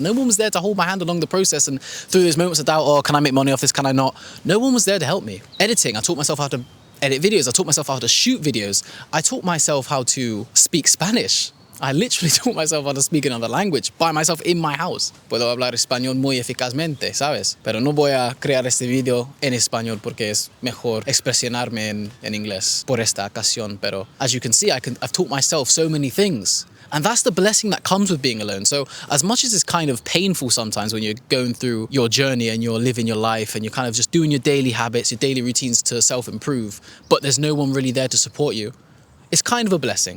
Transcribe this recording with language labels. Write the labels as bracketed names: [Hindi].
[English] No one was there to hold my hand along the process and through those moments of doubt, can I make money off this, can I not? No one was there to help me. Editing, I taught myself how to edit videos, I taught myself how to shoot videos, I taught myself how to speak Spanish. I literally taught myself how to speak another language by myself in my house. [Spanish] Puedo hablar español muy eficazmente, ¿sabes? Pero no voy a crear este video en español porque es mejor expresionarme en inglés por esta ocasión. [English] Pero as you can see, I've taught myself so many things. And that's the blessing that comes with being alone. So as much as it's kind of painful sometimes when you're going through your journey and you're living your life and you're kind of just doing your daily habits, your daily routines to self-improve, but there's no one really there to support you, it's kind of a blessing.